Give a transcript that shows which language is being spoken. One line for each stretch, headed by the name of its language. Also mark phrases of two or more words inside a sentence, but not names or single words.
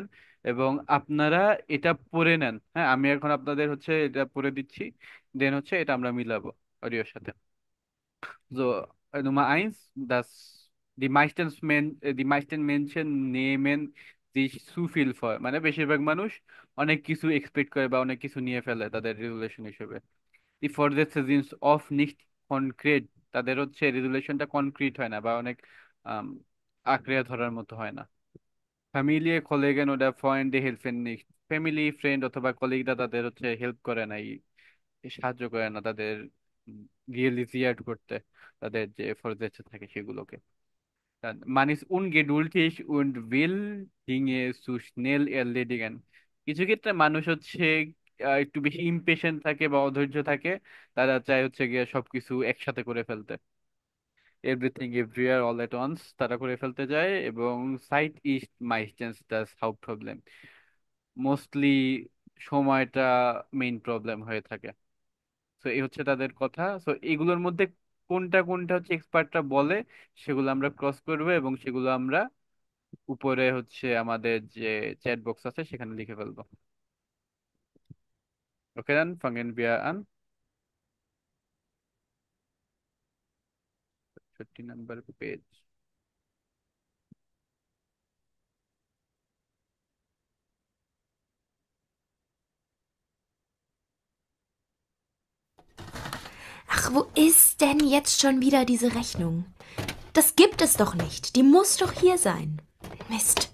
Bangla: এবং আপনারা এটা পড়ে নেন। হ্যাঁ, আমি এখন আপনাদের হচ্ছে এটা পড়ে দিচ্ছি, দেন হচ্ছে এটা আমরা মিলাবো অডিওর সাথে।
German: So, Nummer eins, die meisten Menschen nehmen sich zu viel vor,
Bangla: মানে বেশিরভাগ মানুষ অনেক কিছু এক্সপেক্ট করে বা অনেক কিছু নিয়ে ফেলে তাদের রেজুলেশন হিসেবে।
German: Die Vorsätze sind oft nicht concrete,
Bangla: তাদের হচ্ছে রেজুলেশনটা কনক্রিট হয় না বা অনেক আম, আঁকড়ে ধরার মতো হয় না।
German: Familie, Kollegen oder Freunde helfen nicht,
Bangla: ফ্যামিলি ফ্রেন্ড অথবা কলিগরা তাদের হচ্ছে হেল্প করে না, সাহায্য করে না তাদের realisiert করতে তাদের যে Vorsätze থাকে সেগুলোকে।
German: Dann, man ist ungeduldig und will Dinge zu schnell erledigen.
Bangla: কিছু ক্ষেত্রে মানুষ হচ্ছে একটু বেশি ইমপেশেন্ট থাকে বা অধৈর্য থাকে, তারা চায় হচ্ছে গিয়ে সবকিছু একসাথে করে ফেলতে, এভরিথিং এভরিওয়্যার অল এট ওয়ান্স তারা করে ফেলতে যায়, এবং
German: Zeit ist meistens das Haupt Problem,
Bangla: মোস্টলি সময়টা
English: main problem
Bangla: হয়ে থাকে। তো এই হচ্ছে তাদের কথা। তো এগুলোর মধ্যে কোনটা কোনটা হচ্ছে এক্সপার্টরা বলে সেগুলো আমরা ক্রস করবো, এবং সেগুলো আমরা উপরে হচ্ছে আমাদের যে
English: chat box
Bangla: আছে সেখানে লিখে ফেলবো। ওকে,
German: dann fangen wir an. 50
English: number page.
German: Ach, wo ist denn jetzt schon wieder diese Rechnung? Das gibt es doch nicht. Die muss doch hier sein. Mist.